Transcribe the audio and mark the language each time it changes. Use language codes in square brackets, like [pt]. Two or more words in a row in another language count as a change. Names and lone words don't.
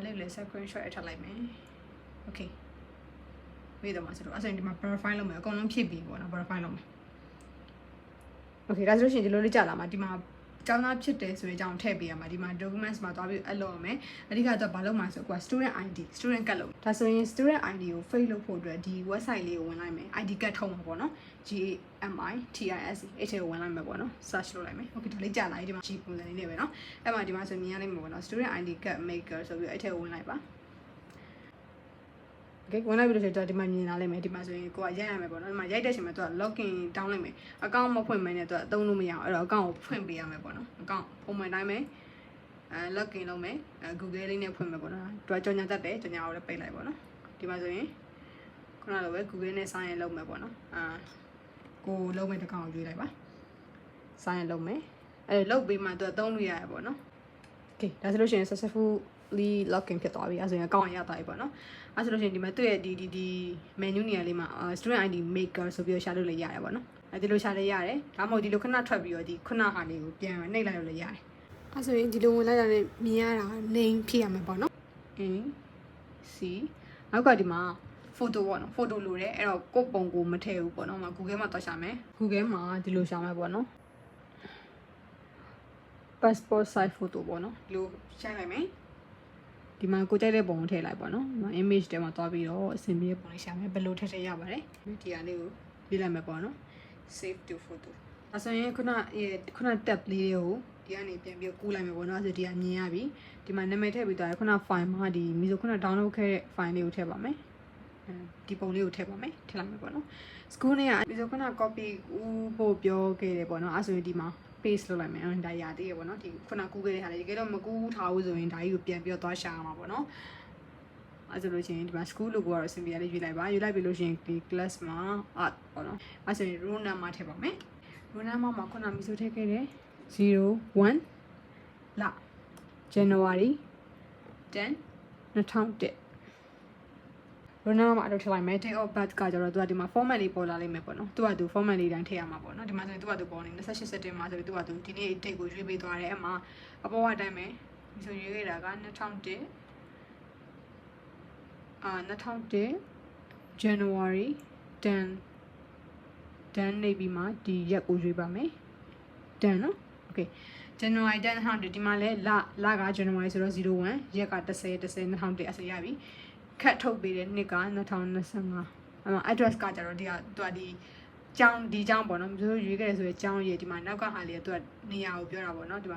[my] လေးလည်း screenshot ထပ်လိုက်မယ် okay ဝေးတော့မှာဆိုတော့အဲဆိုရင်ဒီမှာ verify လုပ်မယ်အကုန်လုံးဖြည့်ပြီးပေါ့နော် verify လုပ်မယ် okay ဒါဆိုလို့ရှိရင်ဒီလိုလေးကြာလာ မှာဒီမှာကျောင်းသားဖြစ်တယ်ဆိုရင်အကြောင်းထည့်ပေးရမှာဒီမှာ documents မှာသွားပြီးအလုပ်ရမယ်အဓိကတော့ဘာလုပ်မှာဆိုကွာ [en] student ID student card [my] လုပ်ဒါဆိုရင် [en] student ID [my] ကို fake လုပ်ဖို့အတွက်ဒီ website လေးကိုဝင်လိုက်မယ် [en] ID card [my] ထုတ်မှာပေါ့နော် GAMITISE အဲ့ထဲကိုဝင်လိုက်မယ်ပေါ့နော် search လုပ်လိုက်မယ် okay ဒါလေးကြာလာပြီဒီမှာ G ပုံစံလေးနဲ့ပဲနော်အဲ့မှာဒီမှာဆိုမြင်ရလိမ့်မယ်ပေါ့နော် [en] student ID card maker [my] ဆိုပြီးအဲ့ထဲကိုဝင်လိုက်ပါ okay ဝင်လိုက်ပြီးတော့ဒီမှာမြင်လာလိမ့်မယ်ဒီမှာဆိုရင်ကိုကရိုက်ရမယ်ပေါ့နော်ဒီမှာရိုက်တဲ့အချိန်မှာသူက login တောင်းလိုက်မယ် account မဖွင့်မနေတော့အသုံးလို့မရအောင်အဲ့တော့ account ကိုဖွင့်ပေးရမယ်ပေါ့နော် account ပုံမှန်တိုင်းပဲlogin လုပ်မယ်Google လေးနဲ့ဖွင့်မယ်ပေါ့နော်သူကကြော်ညာတတ်တယ်ကြော်ညာကိုလည်းပိတ်လိုက်ပေါ့နော်ဒီမှာဆိုရင်ခုနလိုပဲ Google နဲ့ [en] sign in [my] လုပ်မယ်ပေါ့နော်ကိုလုံးမဲ့တစ် ကောင်ကိုရွေးလိုက်ပါ [en] sign in [my] လုပ်မယ်အဲ့လုပ်ပြီးမှသူကသုံးလို့ရရပေါ့နော် okay ဒါဆိုလို့ရှိရင် [en] successfully login [my] ဖြစ်သွားပြီအဲ့ဆိုရင် account ရသွားပြီပေါ့နော်အဲ့ဆိုလို့ရှိရင်ဒီမှာသူ့ရဲ့ဒီ menu နေရာလေးမှာ [en] student ID maker [my] ဆိုပြီးတော့ရှာလို့လည်းရတယ်ပေါ့နော်ဒီလိုရှာလည်းရတယ်ဒါမှမဟုတ်ဒီလိုခဏထွက်ပြီးတော့ဒီခုနဟာလေးကိုပြန်နှိပ်လိုက်လို့လည်းရတယ်အဲ့ဆိုရင်ဒီလိုဝင်လိုက်တာနဲ့မြင်ရတာ name ဖြစ်ရမှာပေါ့နော် နောက်ကဒီမှာ photo ပေါ့နော် photo လိုတယ်အဲ့တော့ကိုယ့်ပုံကိုမထည့်ဘူးပေါ့နော် Google မှာတော့ရှာမယ် Google မှာဒီလိုရှာမယ်ပေါ့နော် [en] passport size photo [my] ပေါ့နော်ဒီလိုရှာလိုက်မယ်ဒီမှာကိုကြိုက်တဲ့ပုံကိုထည့်လိုက်ပေါ့နော် image ထဲမှာသွားပြီးတော့အဆင်ပြေပုံလေးရှာမယ်ဘယ်လိုထည့်ရပါတယ်ဒီဟာလေးကိုရေးလိုက်မယ်ပေါ့နော် [en] save to photo [my] အဲ့ဆိုရင်ခုန tab လေးတွေကိုဒီကနေပြန်ပြီးကူး လိုက်မယ်ပေါ့နော်အဲ့ဆိုဒီကမြင်ရပြီဒီမှာနာမည်ထည့်ပြီးသွားတယ်ခုန file မှာဒီမီဆိုခုန download ခဲ့တဲ့ file လေးကိုထည့်ပါမယ်ဒီပုံလေးကိုထည့်ပါမယ်ထည့်လိုက်မယ်ပေါ့နော် school နဲ့ကမီဆိုခုန copy ဖို့ပြောခဲ့တယ်ပေါ့နော်အဲ့ဆိုရင်ဒီမှာ paste လုပ်လိုက်မယ်ဒါရသေးရပေါ့နော်ဒီခုနကူးခဲ့တဲ့ဟာလေးတကယ်တော့မကူးထားဘူးဆိုရင်ဒါကြီးကိုပြန်ပြီးတော့သွား ရှာရမှာပေါ့နော်အဲ့ဆိုလို့ရှိရင်ဒီမှာ [en] school logo [my] ကတော့ simple လေးရွေးလိုက်ပါရွေးလိုက်ပြီလို့ရှိရင်ဒီ class မှာ art ပေါ့ နော်အဲ့ဆိုရင် [en] row number [my] ထည့်ပါမယ် [en] row number [my] မှာခုနမီဆိုထည့်ခဲ့တယ်01လ January 10 2001 [en] row number [my] မှာအလုပ်ထည့်လိုက်မယ် [en] date of birth [my] ကကျတော့သူကဒီမှာ format လေးပေါ်လာလိမ့်မယ်ပေါ့နော်သူကသူ format လေးတိုင်းထည့်ရမှာပေါ့နော်ဒီမှာဆိုရင်သူကသူပေါ်နေ28 September ဆိုပြီးသူကသူဒီနေ့ date ကိုရွေးပေးသွားတယ်အဲ့မှာအပေါ်ကအတိုင်းပဲဒီဆိုရွေးခဲ့တာက2001 January 10နေပြီးမှဒီရက်ကိုရွေးပါမယ်10နော် [en] okay January 10 2001 [my] ဒီမှာလဲလက January ဆိုတော့01ရက်က10 2001အစရပြီခတ်ထုတ်ပေးတဲ့နှစ်က2025အဲ့မှာ address ကကြတော့ဒီကသူကဒီကျောင်းပေါ့နော်မျိုးရွေးခဲ့တယ်ဆိုရင်ကျောင်းရေးဒီမှာနောက်ကဟာလေးကသူကနေရာကိုပြောတာပေါ့နော်ဒီမှာ